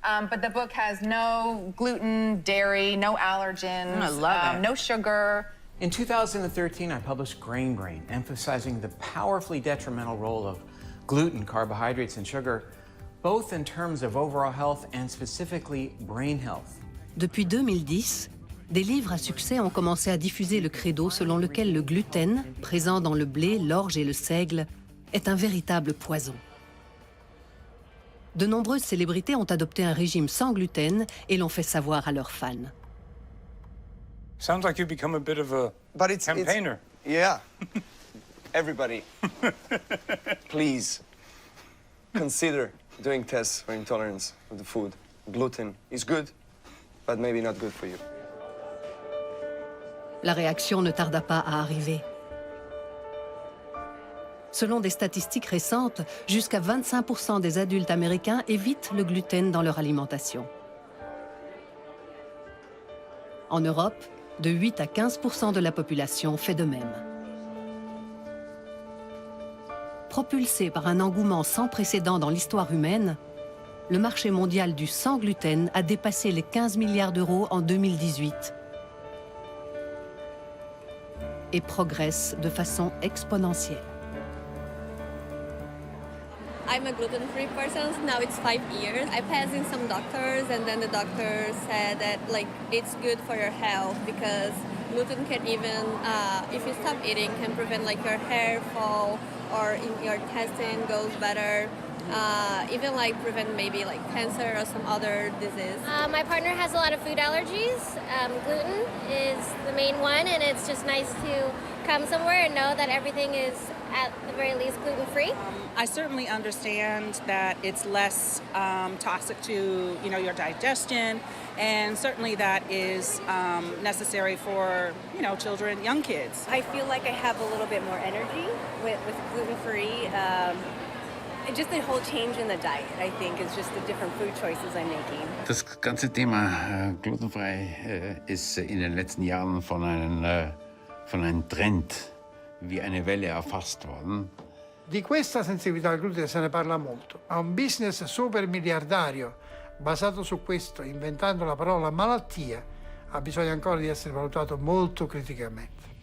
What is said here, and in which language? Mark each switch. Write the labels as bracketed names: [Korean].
[English] But the book has no gluten, dairy, no allergens, I love it. no sugar. In 2013, I published Grain Brain, emphasizing the powerfully detrimental role of gluten, carbohydrates, and sugar, both in terms of overall health and specifically brain health. [French] Depuis 2010, des livres à succès ont commencé à diffuser le credo selon lequel le gluten, présent dans le blé, l'orge et le seigle, est un véritable poison. De nombreuses célébrités ont adopté un régime sans gluten et l'ont fait savoir à leurs fans. [English] Sounds like you've become a bit of a campaigner. Yeah. Everybody, please consider doing tests for intolerance of the food. Gluten is good, but maybe not good for you. [French] La réaction ne tarda pas à arriver. Selon des statistiques récentes, jusqu'à 25% des adultes américains évitent le gluten dans leur alimentation. En Europe, de 8 à 15% de la population fait de même. Propulsé par un engouement sans précédent dans l'histoire humaine, le marché mondial du sans gluten a dépassé les 15 milliards d'euros en 2018 et progresse de façon exponentielle. [English] I'm a gluten-free person. Now it's 5 years. I passed in some doctors, and then the doctor said that it's good for your health because gluten can even, if you stop eating, can prevent your hair fall or your intestine goes better. Even prevent maybe cancer or some other disease. My partner has a lot of food allergies. Gluten is the main one, and it's just nice to come somewhere and know that everything is at the very least gluten-free. I certainly understand that it's less toxic to your digestion, and certainly that is necessary for children, young kids. I feel like I have a little bit more energy with gluten-free. Just the whole change in the diet, I think, is just the different food choices I'm making. [German] Das ganze Thema glutenfrei ist in den letzten Jahren von einem Trend wie eine Welle erfasst worden. [Italian] Di questa sensibilità al glutine se ne parla molto, ma un business super miliardario basato su questo, inventando la parola malattia, ha bisogno ancora di essere valutato molto criticamente.